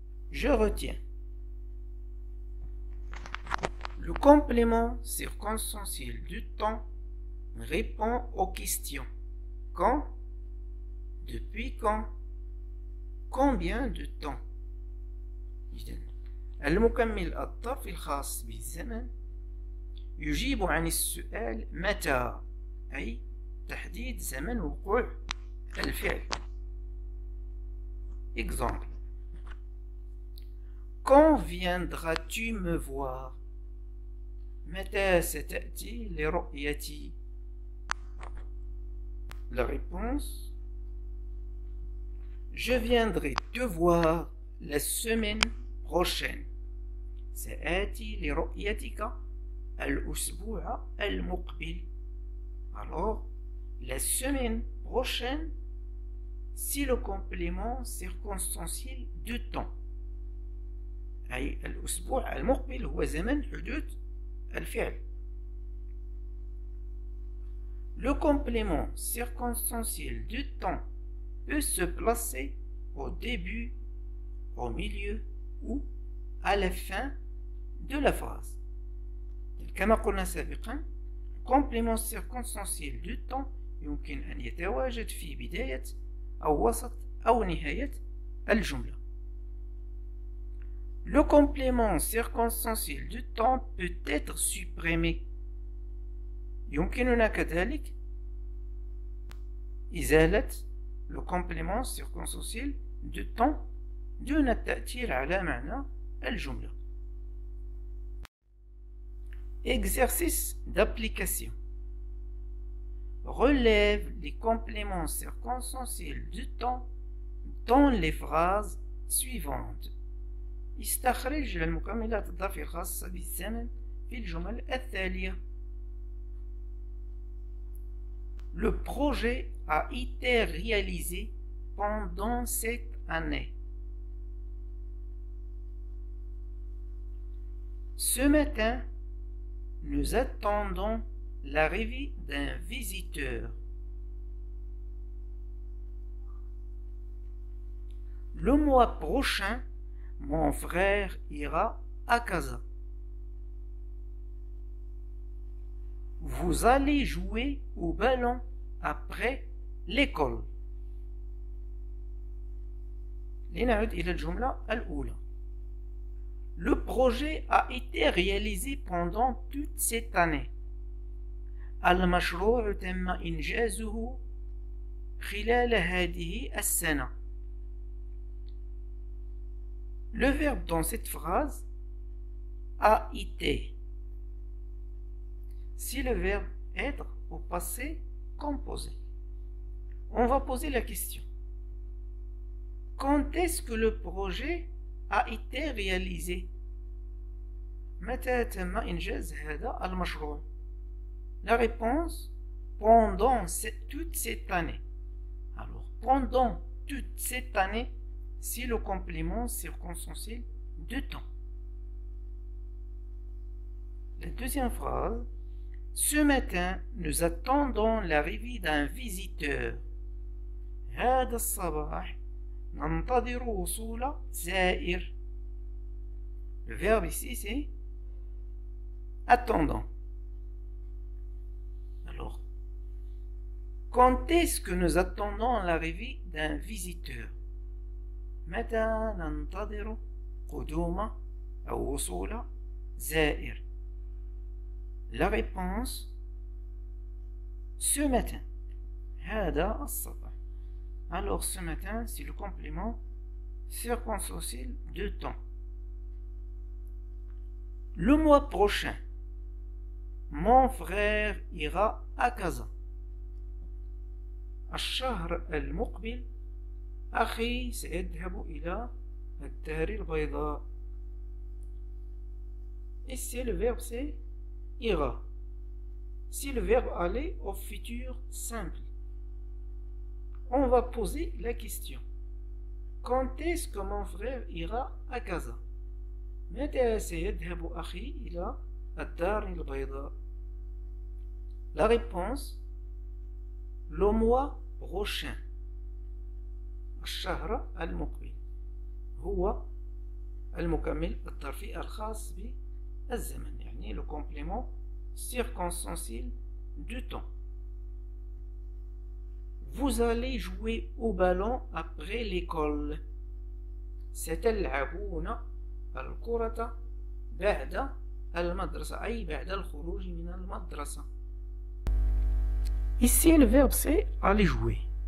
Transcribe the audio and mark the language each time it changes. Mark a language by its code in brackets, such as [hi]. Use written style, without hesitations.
[fr] Je retiens. Le complément circonstanciel de temps répond aux questions quand, depuis quand, combien de temps. [ar] المكمل الظرفي الخاص بالزمن يجيب عن السؤال متى، أي تحديد زمن وقوع الفعل. [fr] Exemple. Quand viendras-tu me voir? [ar] متى ستأتي لرؤيتي؟ [fr] La réponse: je viendrai te voir la semaine prochaine. [ar] سآتي لرؤيتك الأسبوع المقبل. [fr] Alors, la semaine prochaine, c'est le complément circonstanciel de temps. [ar] أي الأسبوع المقبل هو زمن حدوث الفعل. [fr] Le complément circonstanciel du temps peut se placer au début, au milieu ou à la fin de la phrase. [ar] كما قلنا سابقا، [fr] complément circonstanciel du temps [ar] يمكن أن يتواجد في بداية أو وسط أو نهاية الجملة. [fr] Le complément circonstanciel du temps peut être supprimé. [ar] يمكننا كذلك إزالة [fr] le complément circonstanciel du temps [ar] دون التأثير على معنى الجملة. [fr] Exercice d'application. Relève les compléments circonstanciels du temps dans les phrases suivantes. [ar] استخرج المكملات الظرفية الخاصة بالزمن في الجمل التالية. [fr] Le projet a été réalisé pendant cette année. Ce matin, nous attendons l'arrivée d'un visiteur. Le mois prochain, mon frère ira à Casa. Vous allez jouer au ballon après l'école. [ar] لنعد إلى الجملة الأولى. [fr] Le projet a été réalisé pendant toute cette année. [ar] المشروع تم إنجازه خلال هذه السنة. [fr] Le verbe dans cette phrase a été. Si le verbe être au passé composé, on va poser la question. Quand est-ce que le projet a été réalisé? [ar] متى تم إنجاز هذا المشروع؟ [fr] La réponse: pendant toute cette année. Alors, pendant toute cette année, c'est le complément circonstanciel de temps. La deuxième phrase: ce matin, nous attendons l'arrivée d'un visiteur. [ar] هذا الصباح ننتظر وصول زائر. [fr] Le verbe ici c'est attendant. Alors, quand est-ce que nous attendons l'arrivée d'un visiteur? [ar] متى ننتظر قدوم أو وصول زائر. [fr] La réponse: ce matin. [ar] هذا الصباح. [fr] Alors ce matin, c'est le complément circonstanciel de temps. Le mois prochain, mon frère ira à Casa. [ar] الشهر المقبل أخي سيذهب إلى الدار البيضاء. [fr] Ici le verbe c'est ira. Si le verbe aller au futur simple, on va poser la question. Quand est-ce que mon frère ira à Casa? [ar] متى سيذهب أخي إلى الدار البيضاء؟ [fr] La réponse: le mois prochain. [ar] الشهر المقبل هو المكمل الظرفي الخاص بالزمن، يعني [fr] le complément circonstanciel du temps. Vous allez jouer au ballon après l'école. [ar] ستلعبون الكرة بعد المدرسة، أي بعد الخروج من المدرسة. [fr] Ici le verbe c'est aller jouer.